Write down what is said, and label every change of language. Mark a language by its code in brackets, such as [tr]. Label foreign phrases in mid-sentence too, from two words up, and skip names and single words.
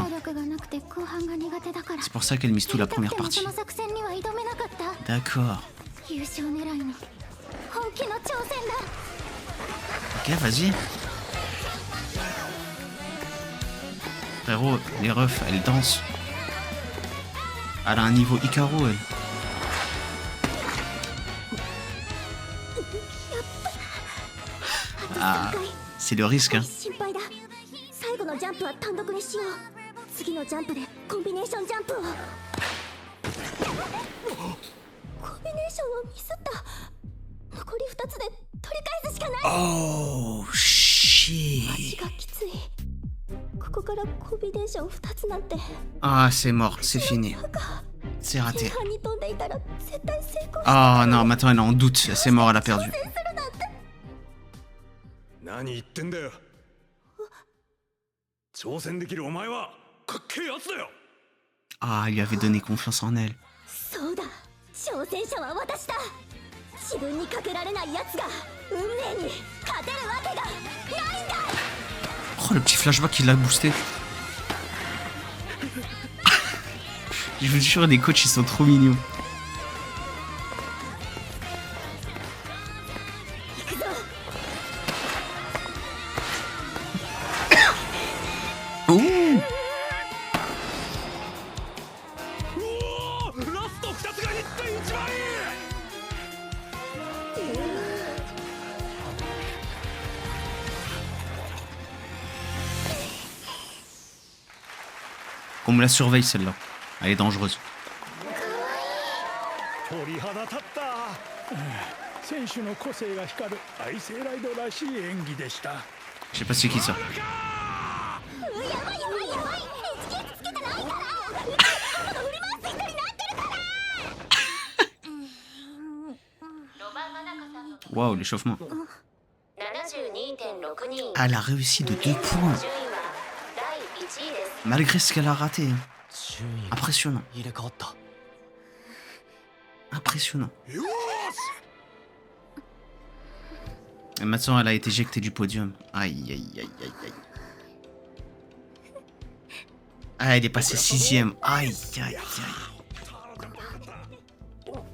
[ja] 体力がなくて後半が苦手だから。 [fr] C'est pour ça qu'elle mise tout la première [ja] そ [fr] partie. [ja] の作戦には挑めなかった。 [fr] D'accord. [ja] 優勝狙いの本気の挑戦だ。 [fr] Ok, vas-y. Frérot, les refs, elles dansent. Elle a un niveau Icaro, elle. Ah, c'est le risque, hein. [ja] 心配だ。最後のジャンプは単独にしよう。次のジャンプでコンビネーションジャンプを。コンビネーションをミスった。残り2つで取り返すしかない。 [en] Oh, shit. [ja] 足がきつい。ここからコンビネーション2つなんて。 [fr] Ah, c'est mort, c'est fini. C'est [ja] 前 [fr] raté. [ja] 半に飛んでいたら絶対成功。 [fr] Ah non, maintenant elle est en doute. C'est mort, elle a perdu. [ja] 何言ってんだよ。挑戦できるお前はかっけえやつだよ。 [fr] Ah, il lui avait donné confiance en elle. [ja] そうだ、挑戦者は私だ。自分にかけられないやつが運命に勝てるわけがないんだ。 [fr] Oh, le petit flashback qui l'a boosté. Je vous jure, les coachs, ils sont trop mignons. Ouh. [ja] ラスト2つが1.1倍。 [fr] On me la surveille celle-là. Elle est dangereuse. [ja] 鳥肌立った。選手の個性が光るアイセイライドらしい演技でした。 [fr] Je sais pas c'est qui ça. [ja] やばいやばいやばいエチケットつけてないから振り回す人になってるから [fr] Waouh, l'échauffement. 72.62 Ah, elle a réussi de 2 points. Malgré ce qu'elle a raté. Hein. [ja] 順位が [fr] Impressionnant. [ja] 入れ替わった。 [fr] Impressionnant. Et maintenant, elle a été éjectée du podium. Aïe, aïe, aïe, aïe, aïe. Ah, elle est passée 6ème. Aïe, aïe, aïe.